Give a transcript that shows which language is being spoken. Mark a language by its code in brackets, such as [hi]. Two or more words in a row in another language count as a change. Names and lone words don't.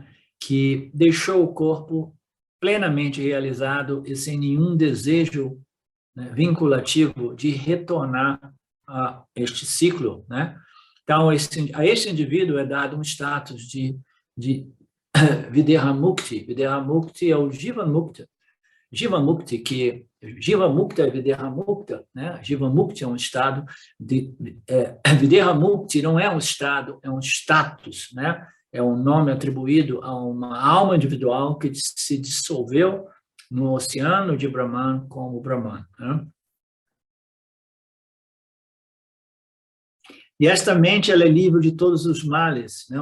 [pt] Que deixou o corpo plenamente realizado e sem nenhum desejo, né, vinculativo de retornar a este ciclo, né? Então, a este indivíduo é dado um status de [sa] Videha Mukti. Videha Mukti [pt] é o [sa] Jiva Mukta. Jiva Mukti, [pt] que [sa] Jiva Mukta [pt] é [sa] Videha Mukta, [pt] né? [sa] Jiva Mukti [pt] é um estado [sa] Videha Mukti [pt] não é um estado, é um status, né? É um nome atribuído a uma alma individual que se dissolveu no oceano de Brahman como Brahman, né? E esta mente ela é livre de todos os males, né?